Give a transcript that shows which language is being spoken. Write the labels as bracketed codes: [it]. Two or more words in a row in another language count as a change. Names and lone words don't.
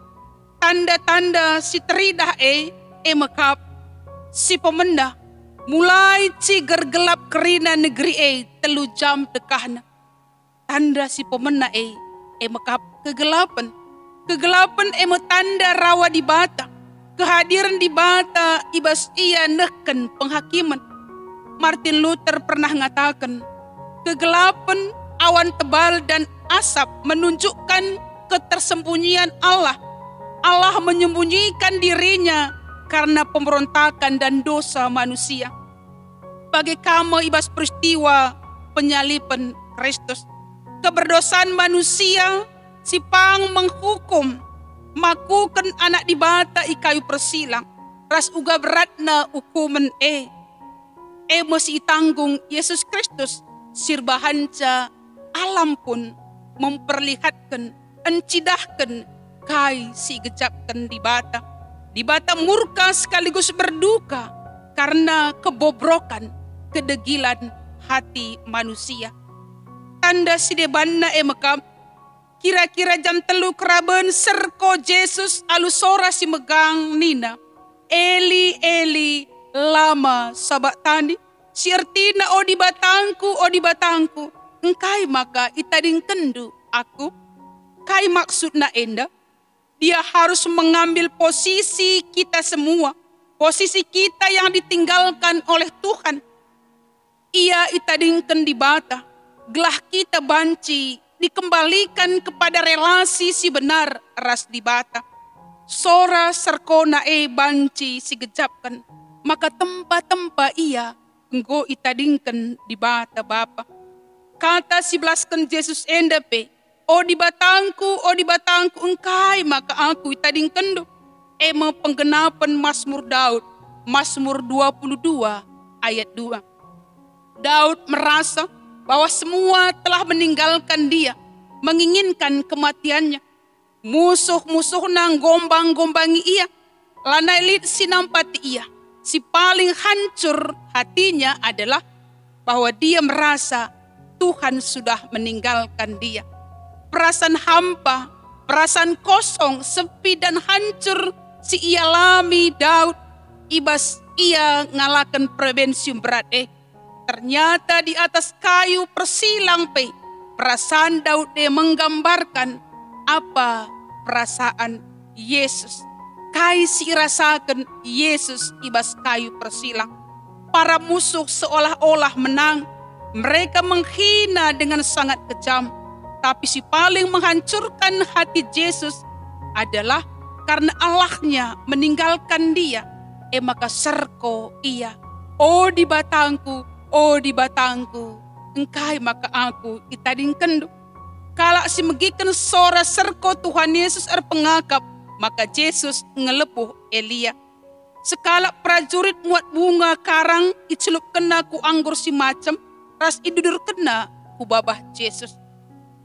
[btx] Tanda-tanda si teridah mekap si pemenda mulai ciger gelap kerina negeri telu jam dekahna. Tanda si pemena mekap kegelapan. Kegelapan tanda rawa di bata. Kehadiran di bata ibas ia neken penghakiman. [id] Martin Luther pernah mengatakan, kegelapan, awan tebal dan asap menunjukkan ketersembunyian Allah. Allah menyembunyikan dirinya karena pemberontakan dan dosa manusia. [btx] Bagai kama ibas peristiwa penyaliban Kristus. Keberdosaan manusia sipang menghukum makukan anak di bata i kayu persilang. Ras uga beratna hukuman mesti tanggung Yesus Kristus. Sirbahanca alam pun memperlihatkan encidahkan kai si gejapkan di bata. [id] Di bata murka sekaligus berduka karena kebobrokan, kedegilan hati manusia. [btx] Tanda si debanna mekam. Kira-kira jam 3 keraben serko Yesus alusora si megang nina. [arc] Eli, Eli, lama sabatani. [btx] Si artina o di batangku. Engkai maka itading kendu aku. Kai maksudna enda. [id] Dia harus mengambil posisi kita semua. Posisi kita yang ditinggalkan oleh Tuhan. [btx] Ia itadingken di bata. Gelah kita banci [id] dikembalikan kepada relasi [btx] si benar ras di bata. Sora serkona banci si gejapkan, maka tempa-tempa ia enggo itadingkan di bata Bapa. Kata si belaskan Yesus endape, o di batangku engkai maka aku itadingkan do. Penggenapan Mazmur Daud, Mazmur 22 ayat 2. [id] Daud merasa bahwa semua telah meninggalkan dia, menginginkan kematiannya. [btx] Musuh-musuh nang gombang-gombangi ia, lanai lid sinampati ia. [id] Si paling hancur hatinya adalah bahwa dia merasa Tuhan sudah meninggalkan dia. Perasaan hampa, perasaan kosong, sepi dan hancur si ia alami Daud. Ibas ia ngalakan prebensium berat Ternyata di atas kayu persilang perasaan Daud menggambarkan apa perasaan Yesus. [btx] Kai si rasakan Yesus ibas kayu persilang. [id] Para musuh seolah-olah menang. Mereka menghina dengan sangat kejam. Tapi si paling menghancurkan hati Yesus adalah karena Allahnya meninggalkan dia. [btx] Maka serko ia. O di batangku, engkai maka aku itadingkan do. Kalak si megikan sora serko Tuhan Yesus pengakap, maka Yesus ngelepuh Elia. Sekalak prajurit muat bunga karang icelup kena ku anggur si macam, ras idudur kena ku babah Yesus.